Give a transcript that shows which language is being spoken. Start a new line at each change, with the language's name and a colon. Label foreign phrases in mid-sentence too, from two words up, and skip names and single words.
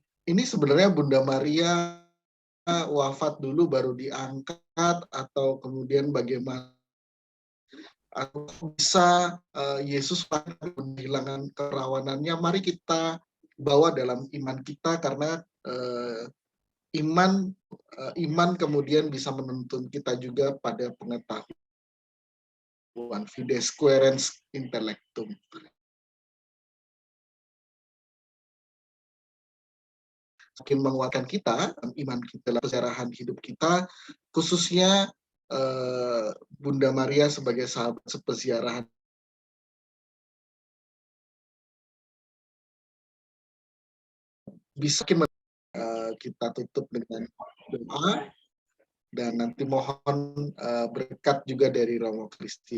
Indonesian: Ini sebenarnya Bunda Maria wafat dulu baru diangkat, atau kemudian bagaimana, atau bisa Yesus kehilangan kerawanannya. Mari kita bawa dalam iman kita, karena iman kemudian bisa menuntun kita juga pada pengetahuan,
Latin: fides quaerens intellectum.
Indonesian: Semakin menguatkan kita, iman kita dalam kesejarahan hidup kita, khususnya Bunda Maria sebagai sahabat sepeziarahan. Bisa kita tutup dengan doa, dan nanti mohon berkat juga dari Romo Kristi.